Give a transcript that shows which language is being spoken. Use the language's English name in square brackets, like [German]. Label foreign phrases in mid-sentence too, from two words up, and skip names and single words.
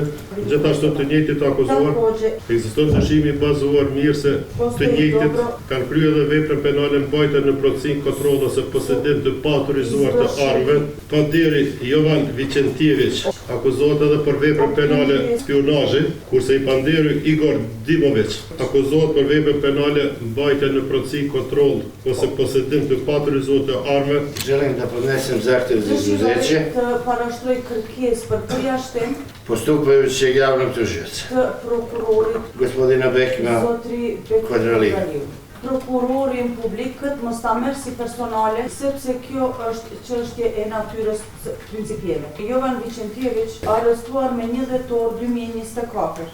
[Albanian] Gjithashtu të njëjtit akuzuar, ekziston dëshimi I bazuar mirë se të njëjtit kanë kryer edhe veprën penale mbajtje në procedurë kontroll ose posedim të paautorizuar të armëve. Panderi Jovan Vicentijević akuzohet edhe për veprën penale spionazhi, kurse I panderi Igor Dimović akuzohet për veprën penale mbajtje në procedurë kontroll ose posedim të paautorizuar të armëve. [Serbian] Želim da podnesem zahtjev za izuzeće. [Albanian] Të parashtroj kërkesë për përjashtim [Serbian] Postupajućeg javnog tužioca, [Albanian] të prokurorit [Serbian] gospodina Bekima [Albanian] zotri Bekim Kodraleo. Prokurorin publik këtë mos ta merr si personale, sepse kjo është çështje e natyrës principielle. Jovan Vicentijević arrestuar me 1 dhjetor 2024.